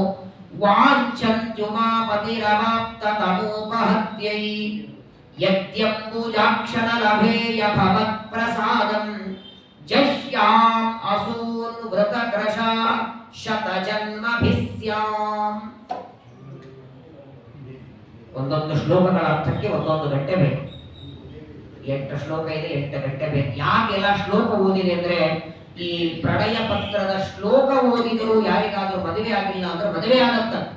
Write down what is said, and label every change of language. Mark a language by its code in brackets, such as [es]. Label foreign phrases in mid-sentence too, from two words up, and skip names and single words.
[sa] ವಾಂಛಂತ್ಯುಮಾಪತಿರವಾಪ್ತ ತಮೋಪಹತ್ಯೈ ಯದ್ಯಂಬುಜಾಕ್ಷಣ ಲಭೇಯ ಭವತ್ಪ್ರಸಾದಂ ಜಹ್ಯಾಂ ಅಸೂನ್ ವೃತಕೃಶ ಶತಜನ್ಮಭಿಸ್ಯಾಂ. [kn] ಒಂದೊಂದು ಶ್ಲೋಕಗಳ ಅರ್ಥಕ್ಕೆ ಒಂದೊಂದು ಗಂಟೆ ಬೇಕು. 8 ಶ್ಲೋಕ ಇದೆ, 8 ಗಂಟೆ ಬೇಕು. ಯಾಕೆಲ್ಲ ಶ್ಲೋಕ ಓದಿದೆ ಅಂದ್ರೆ, ಈ ಪ್ರಣಯ ಪತ್ರದ ಶ್ಲೋಕ ಓದಿದ್ರು ಯಾರಿಗಾದ್ರೂ ಮದುವೆ ಆಗಿಲ್ಲ ಅಂದ್ರೆ ಮದುವೆ ಆಗತ್ತ.